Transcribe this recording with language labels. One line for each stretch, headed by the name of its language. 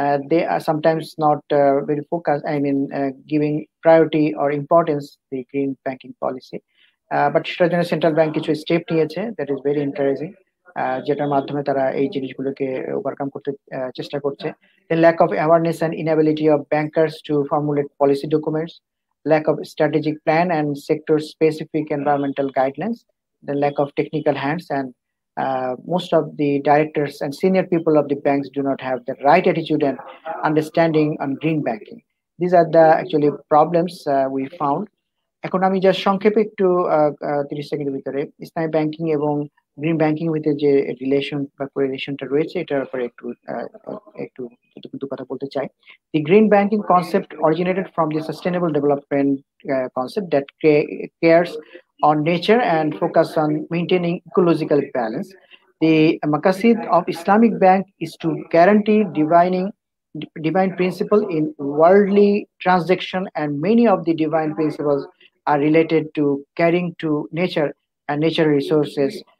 English: They are sometimes not very focused, giving priority or importance the green banking policy.
Bangla: But সেটার জন্য central bank কিছু step নিয়েছে,
English: that is very encouraging,
Bangla: যেটার মাধ্যমে তারা এই জিনিসগুলোকে ওভারকাম করতে চেষ্টা করছে।
English: The lack of awareness and inability of bankers to formulate policy documents, lack of strategic plan and sector specific environmental guidelines, the lack of technical hands, and most of the directors and senior people of the banks do not have the right attitude and understanding on green banking. These are the actually problems we found.
Bangla: এখন আমি just সংক্ষেপে একটু 30 সেকেন্ডের ভিতরে Islamic banking এবং green banking with যে relation বা কোরিলেশনটা রয়েছে এটার উপরে একটু কথা বলতে চাই।
English: The green banking concept originated from the sustainable development concept that cares on nature and focus on maintaining ecological balance. The maqasid of Islamic Bank is to guarantee divine principle in worldly transaction, and many of the divine principles are related to caring to nature and natural resources.